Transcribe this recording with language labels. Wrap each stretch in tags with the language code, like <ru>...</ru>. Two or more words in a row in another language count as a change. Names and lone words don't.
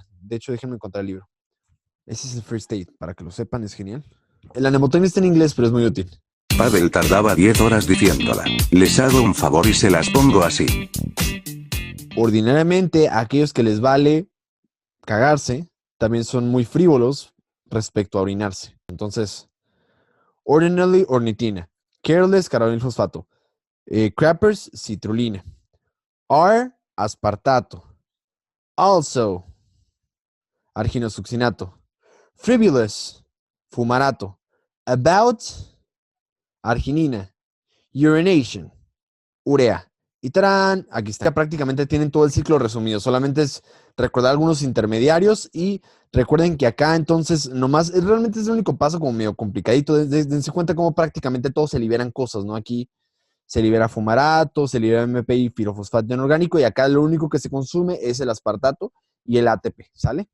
<es>De hecho, déjenme encontrar el libro. Ese es el First Aid, para que lo sepan, es genial. La mnemotecnia está en inglés, pero es muy útil. Pavel tardaba 10 horas diciéndola. Les hago un favor y se las pongo así. Ordinariamente, a aquellos que les vale cagarse, también son muy frívolos respecto a orinarse. Entonces, ordinarily, ornitina. Careless, carbamoil fosfato. Crappers, citrulina. Are, aspartato. Also, arginosuccinato. Frivolous, fumarato. About, arginina, urination, urea. Y tarán, aquí está. Prácticamente tienen todo el ciclo resumido. Solamente es recordar algunos intermediarios y recuerden que acá entonces nomás, realmente es el único paso como medio complicadito. Dense cuenta cómo prácticamente todos se liberan cosas, ¿no? Aquí se libera fumarato, se libera MPI, pirofosfato inorgánico y acá lo único que se consume es el aspartato y el ATP, ¿sale?</es>